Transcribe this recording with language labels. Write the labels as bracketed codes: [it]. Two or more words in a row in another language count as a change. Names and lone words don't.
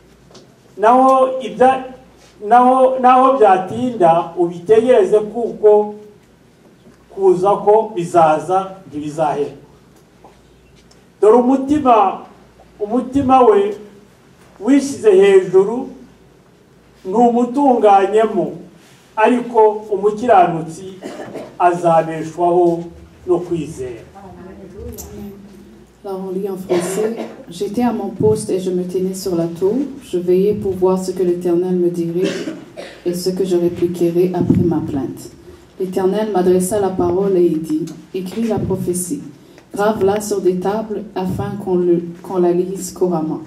[rw] Naho byatinda ubitegereze, kuko kuza ko bizaza ntibizahera. Dore umutima we wishyize hejuru ntumutunganyemo, ariko umukiranutsi azabeshwaho no kwizera. [fr] Alors on lit en français. J'étais à mon poste et je me tenais sur la tour. Je veillais pour voir ce que l'Éternel me dirait et ce que je répliquerais après ma plainte. L'Éternel m'adressa la parole et il dit, écris la prophétie, grave-la sur des tables afin qu'on la lise couramment.